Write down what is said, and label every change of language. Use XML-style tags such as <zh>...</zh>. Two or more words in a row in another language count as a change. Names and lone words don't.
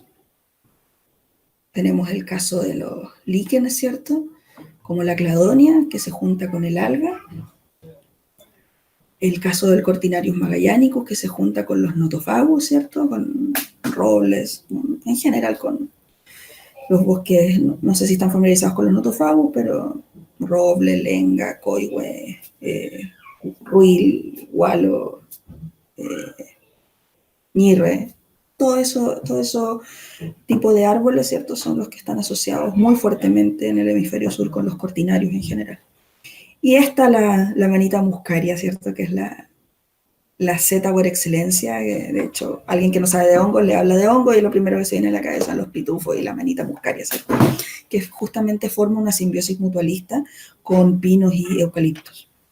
<es>Tenemos el caso de los líquenes, ¿cierto?, como la cladonia, que se junta con el alga. El caso del Cortinarius magellanicus, que se junta con los notofagus, ¿cierto?, con robles, en general con los bosques, no sé si están familiarizados con los notofagus, pero roble, lenga, coihue, ruil, gualo, ñirre, todo eso tipo de árboles, ¿cierto?, son los que están asociados muy fuertemente en el hemisferio sur con los cortinarios en general. Y esta, la manita muscaria, ¿cierto?, que es la seta por excelencia. De hecho, alguien que no sabe de hongos le habla de hongos y lo primero que se viene a la cabeza son los pitufos y la manita muscaria, ¿cierto?, que justamente forma una simbiosis mutualista con pinos y eucaliptos.</es>